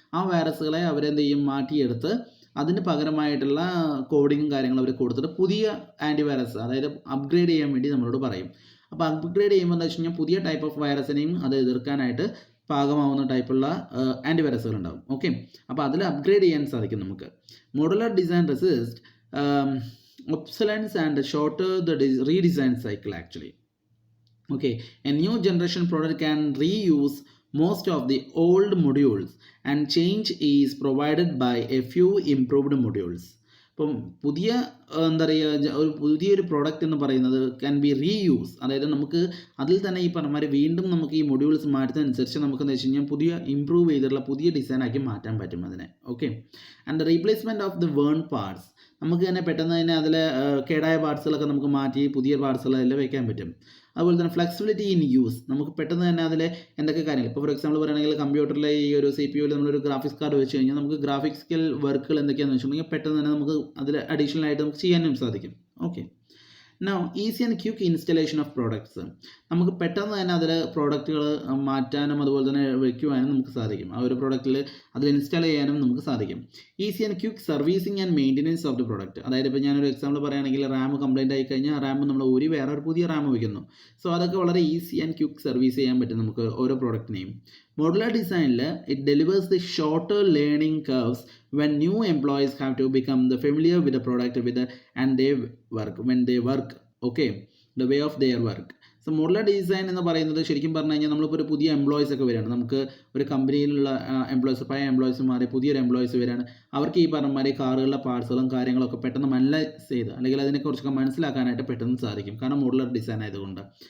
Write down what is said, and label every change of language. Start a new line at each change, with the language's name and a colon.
Malayalam: ആ വൈറസുകളെ അവരെന്ത് ചെയ്യും, മാറ്റിയെടുത്ത് അതിന് പകരമായിട്ടുള്ള കോഡിങ്ങും കാര്യങ്ങളും അവർ കൊടുത്തിട്ട് പുതിയ ആൻറ്റിവൈറസ്, അതായത് അപ്ഗ്രേഡ് ചെയ്യാൻ വേണ്ടി നമ്മളോട് പറയും. അപ്പോൾ അപ്ഗ്രേഡ് ചെയ്യുമ്പോൾ എന്താ വെച്ച് കഴിഞ്ഞാൽ പുതിയ ടൈപ്പ് ഓഫ് വൈറസിനെയും അത് എതിർക്കാനായിട്ട് പാകമാവുന്ന ടൈപ്പുള്ള ആൻറ്റിവൈറസുകൾ ഉണ്ടാവും. ഓക്കെ, അപ്പോൾ അതിൽ അപ്ഗ്രേഡ് ചെയ്യാൻ സാധിക്കും നമുക്ക്.
English: Modular design resist obsolescence and shorter the redesign cycle actually. Okay, a new generation product can reuse most of the old modules and change is provided by a few improved modules.
Malayalam: ഇപ്പം പുതിയ എന്താ പറയുക ഒരു പുതിയൊരു product എന്ന് പറയുന്നത്
English: can be reuse,
Malayalam: അതായത് നമുക്ക് അതിൽ തന്നെ ഈ പറഞ്ഞ മാതിരി വീണ്ടും നമുക്ക് ഈ മൊഡ്യൂൾസ് മാറ്റുന്നതനുസരിച്ച് നമുക്ക് എന്താ വെച്ച് കഴിഞ്ഞാൽ പുതിയ ഇമ്പ്രൂവ് ചെയ്തിട്ടുള്ള പുതിയ ഡിസൈനാക്കി മാറ്റാൻ പറ്റും അതിനെ. Okay,
English: and the replacement of the worn parts,
Malayalam: നമുക്ക് തന്നെ പെട്ടെന്ന് തന്നെ അതിൽ കേടായ പാർട്സുകളൊക്കെ നമുക്ക് മാറ്റി പുതിയ പാർട്സുകൾ അതിൽ വയ്ക്കാൻ പറ്റും. അതുപോലെ തന്നെ
English: flexibility in use,
Malayalam: നമുക്ക് പെട്ടെന്ന് തന്നെ അതിൽ എന്തൊക്കെ കാര്യങ്ങൾ, ഇപ്പോൾ ഫോർ എക്സാമ്പിൾ പറയുകയാണെങ്കിൽ കമ്പ്യൂട്ടറിലെ ഈ ഒരു CPU-യിൽ നമ്മളൊരു ഗ്രാഫിക്സ് കാർഡ് വെച്ച് കഴിഞ്ഞാൽ നമുക്ക് ഗ്രാഫിക്സിക്കൽ വർക്കുകൾ എന്തൊക്കെയാണെന്ന് വെച്ചിട്ടുണ്ടെങ്കിൽ പെട്ടെന്ന് തന്നെ നമുക്ക് അതിൽ അഡീഷണൽ ആയിട്ട് നമുക്ക് ചെയ്യാനും സാധിക്കും. Okay,
English: now easy and quick installation of products,
Malayalam: നമുക്ക് പെട്ടെന്ന് തന്നെ അതിൽ പ്രോഡക്റ്റുകൾ മാറ്റാനും അതുപോലെ തന്നെ വയ്ക്കുവാനും നമുക്ക് സാധിക്കും. ആ ഒരു പ്രോഡക്റ്റിൽ അതിൽ ഇൻസ്റ്റാൾ ചെയ്യാനും നമുക്ക് സാധിക്കും.
English: easy and quick servicing and maintenance of the product,
Malayalam: അതായത് ഇപ്പോൾ ഞാനൊരു എക്സാമ്പിൾ പറയുകയാണെങ്കിൽ റാം കംപ്ലൈൻറ്റ് ആയി കഴിഞ്ഞാൽ റാം നമ്മൾ വേറെ ഒരു പുതിയ റാം വയ്ക്കുന്നു. സോ അതൊക്കെ വളരെ ഈസി ആൻഡ് ക്വിക്ക് സർവീസ് ചെയ്യാൻ പറ്റും നമുക്ക് ഓരോ പ്രോഡക്റ്റിനെയും.
English: Modular ഡിസൈനിൽ it delivers the shorter learning curves when new employees have to become the familiar with the product and they work when they work, okay, the way of their work.
Malayalam: So modular design എന്ന് പറയുന്നത് ശരിക്കും പറഞ്ഞു കഴിഞ്ഞാൽ നമ്മളിപ്പോൾ ഒരു പുതിയ employees ഒക്കെ വരികയാണ്, നമുക്ക് ഒരു കമ്പനിയിലുള്ള എംപ്ലോയീസ് പഴയ എംപ്ലോയീസ് മാറി പുതിയൊരു എംപ്ലോയീസ് വരികയാണ്, അവർക്ക് ഈ പറഞ്ഞ മാതിരി കാറുകളുടെ പാർട്സുകളും കാര്യങ്ങളൊക്കെ പെട്ടെന്ന് അനലൈസ് ചെയ്ത് അല്ലെങ്കിൽ അതിനെക്കുറിച്ചൊക്കെ മനസ്സിലാക്കാനായിട്ട് പെട്ടെന്ന് സാധിക്കും, കാരണം മോഡുലാർ ഡിസൈൻ ആയതുകൊണ്ട്.